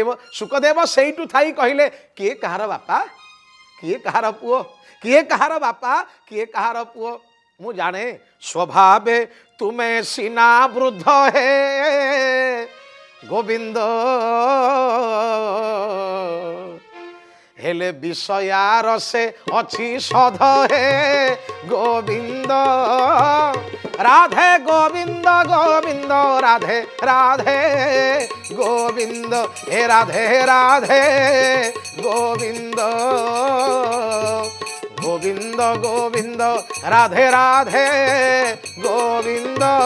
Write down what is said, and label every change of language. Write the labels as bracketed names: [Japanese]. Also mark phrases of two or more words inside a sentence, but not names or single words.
[Odia] ଶୁକଦେବ ସେଇଠୁ ଥାଇ କହିଲେ, କିଏ କାହାର ବାପା, କିଏ କାହାର ପୁଅ, କିଏ କାହାର ବାପା, କିଏ କାହାର ପୁଅ ମୁଁ ଜାଣେ। ସ୍ୱଭାବେ ତୁମେ ସିନା ବୃଦ୍ଧ ହେ ଗୋବିନ୍ଦ, ହେଲେ ବିଷୟାର ସେ ଅଛି ସଧ ହେ ଗୋବିନ୍ଦ। রাধে গোবিন্দ গোবিন্দ রাধে রাধে গোবিন্দ হে রাধে রাধে গোবিন্দ গোবিন্দ গোবিন্দ রাধে রাধে গোবিন্দ।